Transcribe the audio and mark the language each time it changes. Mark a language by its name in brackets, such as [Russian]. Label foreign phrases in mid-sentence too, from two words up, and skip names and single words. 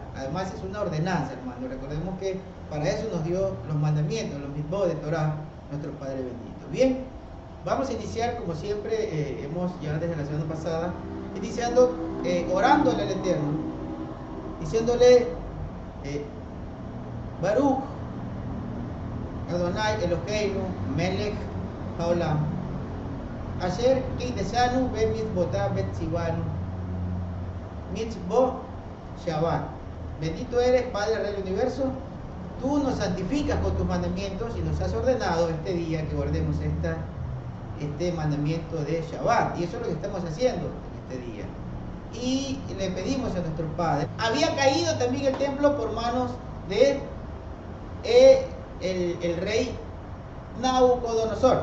[Spanish] Además es una ordenanza, hermano. Recordemos que para eso nos dio los mandamientos, los mitzvot de Torá, nuestro Padre bendito. Bien, vamos a iniciar como siempre, hemos ya desde la semana pasada, iniciando orándole al Eterno, diciéndole [Hebrew] ברוך אדוני אלוהינו מלך העולם אשר קידשנו במצוותיו וציוונו מצוות שבת. [Spanish] Bendito eres, Padre Rey del Universo, tú nos santificas con tus mandamientos y nos has ordenado este día que guardemos este mandamiento de Shabbat. Y eso es lo que estamos haciendo en este día. Y le pedimos a nuestro Padre. Había caído también el templo por manos de el rey Nabucodonosor.